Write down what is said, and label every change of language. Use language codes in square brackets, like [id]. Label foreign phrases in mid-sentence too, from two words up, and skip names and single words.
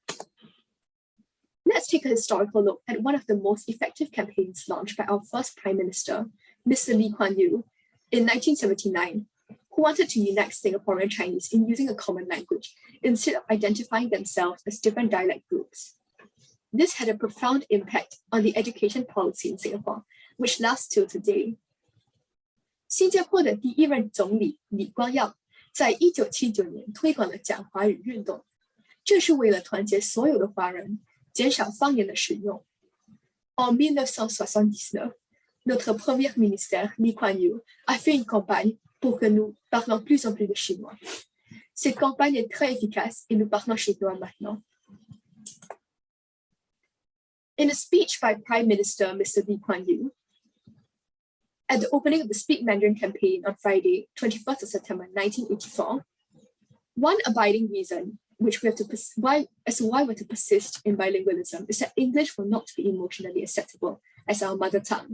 [en] Let's take a historical look at one of the most effective campaigns launched by our first Prime Minister, Mr. Lee Kuan Yew, in 1979, who wanted to unite Singaporean Chinese in using a common language instead of identifying themselves as different dialect groups. This had a profound impact on the education policy in Singapore, which lasts till today. [zh] 新加坡的第一任总理李光耀在1979年推广了讲华语运动，这是为了团结所有的华人，减少方言的使用。 [fr] En 1979, notre premier ministre Lee Kuan Yew a fait une campagne pour que nous parlons plus en plus de chinois. Cette campagne est très efficace et nous parlons chinois maintenant. [en] In a speech by Prime Minister Mr. Lee Kuan Yew, at the opening of the Speak Mandarin campaign on Friday, 21st of September 1984, one abiding reason which we have to why we're to persist in bilingualism is that English will not be emotionally acceptable as our mother tongue.